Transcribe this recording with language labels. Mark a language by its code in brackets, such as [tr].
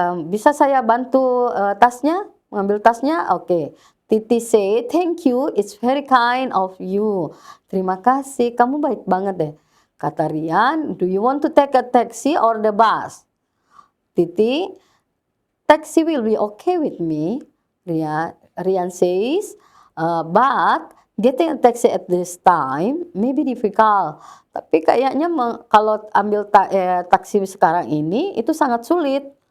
[id] Bisa saya bantu tasnya, mengambil tasnya? Oke. [en] Titi say, thank you, it's very kind of you. [id] Terima kasih, kamu baik banget deh. Kata Rian, [en] do you want to take a taxi or the bus? Titi, taxi will be okay with me. Rian says, but getting a taxi at this time may be difficult. [id] Tapi kayaknya kalau ambil taksi sekarang ini itu sangat sulit.